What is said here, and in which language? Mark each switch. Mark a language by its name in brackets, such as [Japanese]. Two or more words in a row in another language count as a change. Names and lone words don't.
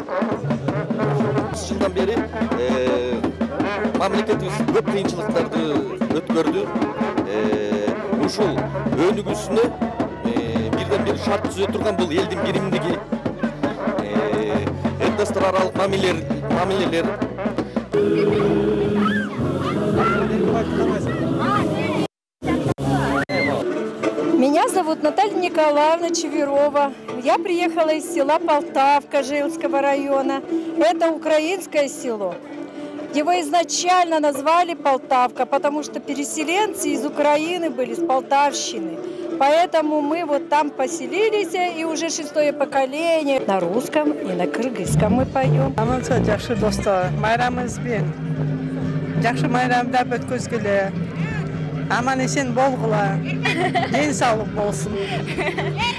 [Kyrgyz] 30 жылдан бери мамлекетибиз көп кыйынчылыктарды өткөрдү. Ушул өнүгүүсүнө бирден-бир шарт түзө турган бул элдин биримдиги, этностор аралык мамилелер. [Russian] Меня зовут Наталья Николаевна Чеверова. Я приехала из села Полтавка Жейлского района. Это украинское село. Его изначально назвали Полтавка, потому что переселенцы из Украины были, с Полтавщины. Поэтому мы вот там поселились, и уже 6-е поколение. На русском и на кыргызском мы поем. [Kyrgyz] Амансыз жакшы достор, майрамыбызбен жакшы майрамдап өткөзгүлө. Аман есен болгула. Ден саулык болсун.